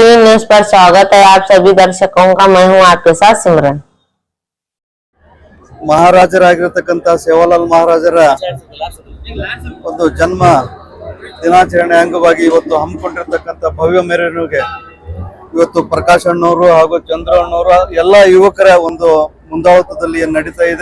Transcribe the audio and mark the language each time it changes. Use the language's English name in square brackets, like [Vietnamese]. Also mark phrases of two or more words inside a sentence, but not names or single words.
[Hindi] न्यूज पर स्वागत है आप सभी दर्शकों का। मैं हूं आपके साथ सिमरन। [Kannada] ಮಹಾರಾಜರಾಗಿರತಕ್ಕಂತ ಸೇವಾಲಾಲ್ ಮಹಾರಾಜರ ಒಂದು ಜನ್ಮ ದಿನಾಚರಣೆ ಅಂಗವಾಗಿ ಇವತ್ತು ಹಮ್ಮಿಕೊಂಡಿರತಕ್ಕಂತ ಭವ್ಯ ಮೆರವಣಿಗೆ ಇವತ್ತು ಪ್ರಕಾಶ್ ಅಣ್ಣವರು ಹಾಗೂ ಚಂದ್ರ ಅಣ್ಣವರು ಎಲ್ಲ ಯುವಕರ ಒಂದು ಮುಂದಾಳತ್ವದಲ್ಲಿ ನಡೀತಾ ಇದೆ.